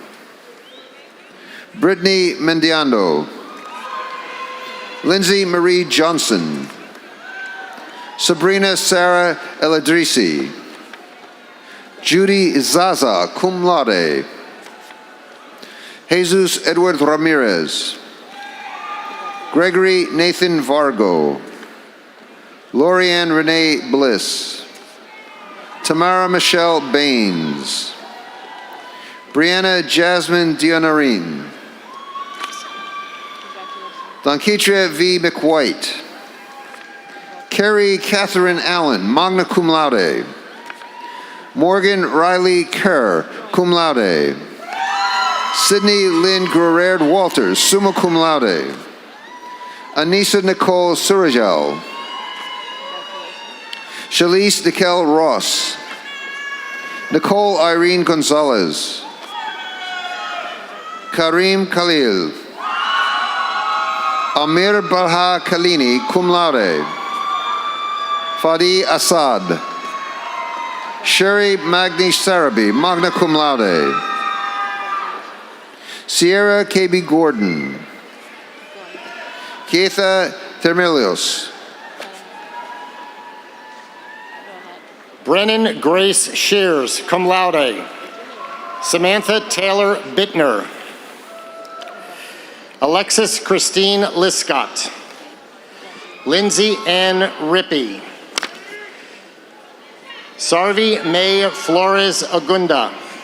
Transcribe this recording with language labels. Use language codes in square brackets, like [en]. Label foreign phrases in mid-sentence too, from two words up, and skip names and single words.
[en] Brittany Mendiando. Lindsay Marie Johnson. Sabrina Sarah Eladrisi. Judy Zaza, [la] cum laude. [en] Jesus Edward Ramirez. Gregory Nathan Vargo. Lorianne Renee Bliss. Tamara Michelle Baines. Brianna Jasmine Dionarin. Donkitra V. McWhite. Carrie Catherine Allen, [la] magna cum laude. [en] Morgan Riley Kerr, [la] cum laude. [en] Sydney Lynn Gerard Walters, [la] summa cum laude. [en] Anissa Nicole Surajal. Shalise Nikel Ross. Nicole Irene Gonzalez. Karim Khalil. Amir Barha Kalini, [la] cum laude. [en] Fadi Assad. Sherry Magni Sarabi, [la] magna cum laude. [en] Sierra KB Gordon. Keitha Thermelios. Brennan Grace Shears, [la] cum laude. [en] Samantha Taylor Bittner. Alexis Christine Liscott. Lindsay Ann Rippey. Sarvi May Flores Agunda.